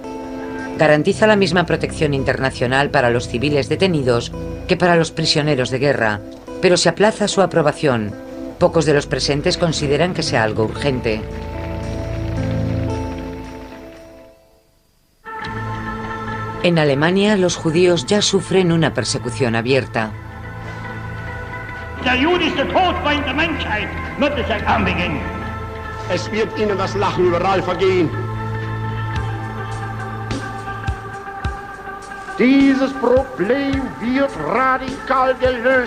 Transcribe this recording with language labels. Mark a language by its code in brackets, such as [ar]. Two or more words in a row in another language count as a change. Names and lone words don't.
[es] Garantiza la misma protección internacional para los civiles detenidos que para los prisioneros de guerra, pero se aplaza su aprobación. Pocos de los presentes consideran que sea algo urgente. En Alemania, los judíos ya sufren una persecución abierta. [de] Der Jude ist der Todfeind der Menschheit, wird es anbegehen. Es wird ihnen das Lachen überall vergehen. Dieses Problem wird radikal gelöst.